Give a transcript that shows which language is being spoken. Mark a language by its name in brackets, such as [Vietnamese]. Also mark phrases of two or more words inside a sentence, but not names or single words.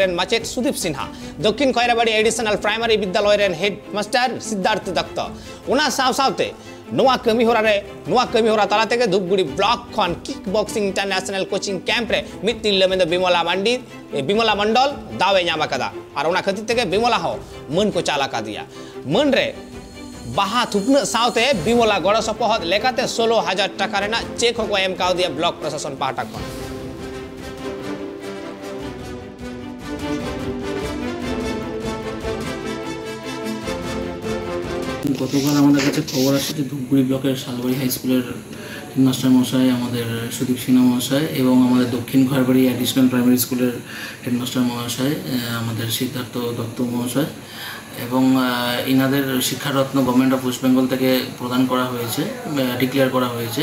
[Santali] रेन माचेत सुदीप सिन्हा दक्षिण खैराबाड़ी एडिशनल प्राइमरी विद्यालय रेन हेड मास्टर सिद्धार्थ दत्त उना साव सावते नुआ कमी होरा रे नुआ कमी होरा ताला तेगे धूपगुड़ी ब्लॉक खन [English] kick boxing international coaching camp [Santali] रे मिद तिल्ले में बिमला मंडल दावे ᱧᱟᱢ ᱟᱠᱟᱫᱟ और उना खतिर तेगे बिमला हो मन को चाला का दिया मन रे बाहा थुपन सावते बिमला गड़ सपहद लेकाते 16,000 टाका रेना चेक को एम का दिया ब्लॉक प्रशासन पाटा खन [Bangla] গতকাল আমাদের কাছে খবর আসে যে ধূপগুড়ি ব্লকের শালবাড়ি হাই স্কুলের হেডমাস্টার মশাই আমাদের সুদীপ সিনহা মহাশয় এবং আমাদের দক্ষিণ খৈরাবাড়ি এডিশনাল প্রাইমারি স্কুলের হেডমাস্টার মহাশয় আমাদের সিদ্ধার্থ দত্ত মহাশয় এবং ইনাদের শিক্ষারত্ন গভর্নমেন্ট অফ ওয়েস্ট বেঙ্গল থেকে প্রদান করা হয়েছে ডিক্লেয়ার করা হয়েছে।